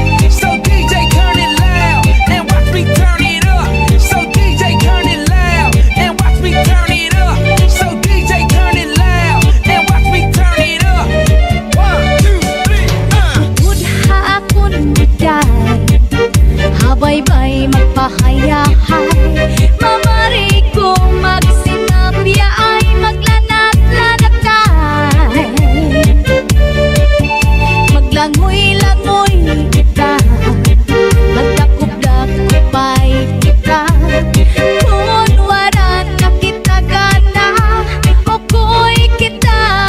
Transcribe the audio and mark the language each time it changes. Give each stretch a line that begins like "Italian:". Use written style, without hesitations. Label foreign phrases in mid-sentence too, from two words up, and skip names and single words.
English: So DJ turn it loud and watch me turn it up. So DJ turn it loud and watch me turn it up. So DJ turn it loud and watch me turn it up. 1, 2, 3,
Cebuano: Budha akon muday, habay-bay magpahayahay, mamari ko magsinapya ay maglanat-lanatay, maglangoy-langoy kita, magdakop-dakopay kita, kung wala na kita gana, okoy kita,